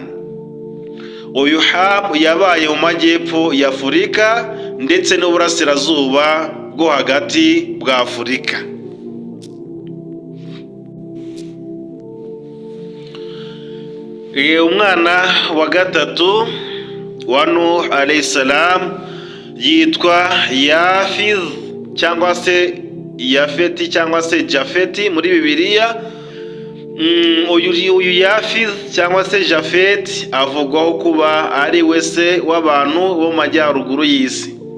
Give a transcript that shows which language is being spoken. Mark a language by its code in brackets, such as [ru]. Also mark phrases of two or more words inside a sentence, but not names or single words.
[rw] Uyu Ham yabaye mu majyepfo ya Afurika ndetse n'uburasirazuba bwo hagati bwa Afurika. Umwana wa gatatu wa Nuh [ar] عليه السلام [rw] yitwa Yafiz cyangwa se Yafeti cyangwa se Jafeti muri Bibiliya. Uyu Yafiz cyangwa se Jafeti avugwaho kuba ari we se w'abantu bo mu majyaruguru y'isi.